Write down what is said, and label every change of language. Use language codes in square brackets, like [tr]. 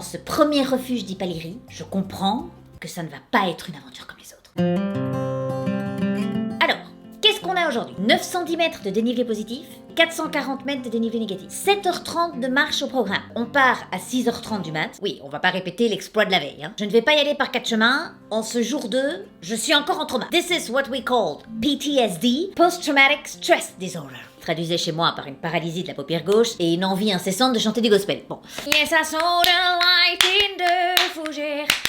[fr] Dans ce premier refuge d'Ipalirie, je comprends que ça ne va pas être une aventure comme les autres. Alors, qu'est-ce qu'on a aujourd'hui? 910 mètres de dénivelé positif, 440 mètres de dénivelé négatif, 7h30 de marche au programme. On part à 6h30 du mat. Oui, on va pas répéter l'exploit de la veille. Hein. Je ne vais pas y aller par 4 chemins. En ce jour 2, je suis encore en trauma. [en] This is what we call PTSD, Post-Traumatic Stress Disorder. [fr] Traduisez chez moi par une paralysie de la paupière gauche et une envie incessante de chanter du gospel. Bon. [en] Yes, I saw the light in the fougère.